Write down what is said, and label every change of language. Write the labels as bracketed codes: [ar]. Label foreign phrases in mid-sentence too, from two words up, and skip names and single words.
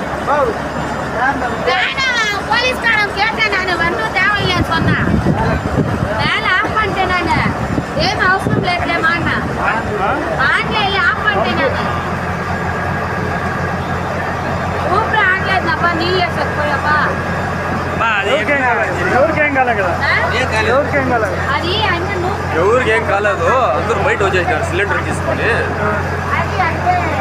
[ta] போலீஸ் காரன் கேட்டேன் நான் வந்து தேவையில்லைன்னு சொன்னேன். வேலை ஆஃப் பண்ணிட்டேன் நான். ஏன் அவசரம் [te] లేదులే మా అన్న. [en] online off [ta] பண்ணிட்டேன் நான். [te] ఊపిరి ఆడలేదప్పా నీళ్ళు వేసకపోయాపా. ఎవరికేం కాలేదు కదా, ఎవరికేం కాలేదు, అది అన్న ఎవరికేం కాలేదు. అందరూ బయట వచ్చేసారు సిలిండర్ తీసుకొని. అది అంటే